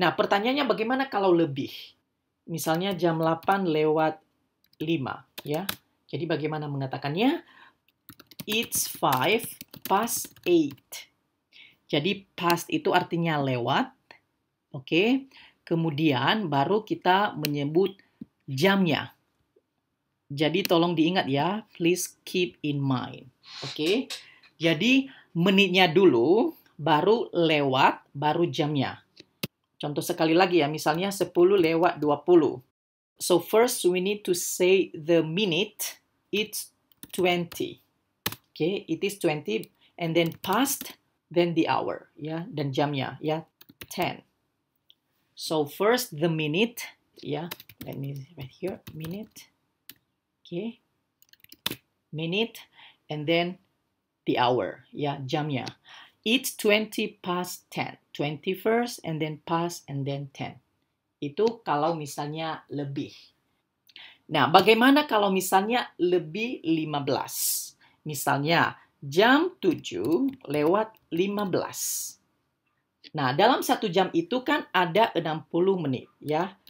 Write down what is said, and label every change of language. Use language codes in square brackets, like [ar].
[id] Nah, pertanyaannya bagaimana kalau lebih? Misalnya jam 8 lewat 5, ya. Jadi bagaimana mengatakannya? [en] It's 5 past 8. [id] Jadi past itu artinya lewat. Oke. Kemudian baru kita menyebut jamnya. Jadi tolong diingat ya, [en] please keep in mind. [id] Oke. Jadi menitnya dulu, baru lewat, baru jamnya. Contoh sekali lagi ya, misalnya 10 lewat 20. [en] So first we need to say the minute, it's 20. Okay, it is 20 and then past, then the hour, ya, [id] dan jamnya, [en] ya, 10. So first the minute, ya, let me right here, minute. Okay. Minute and then the hour, ya, jamnya. It's 20 past 10. 20 first and then past and then 10. [id] Itu kalau misalnya lebih. Nah, bagaimana kalau misalnya lebih 15? Misalnya jam 7 lewat 15. Nah, dalam 1 jam itu kan ada 60 menit, ya.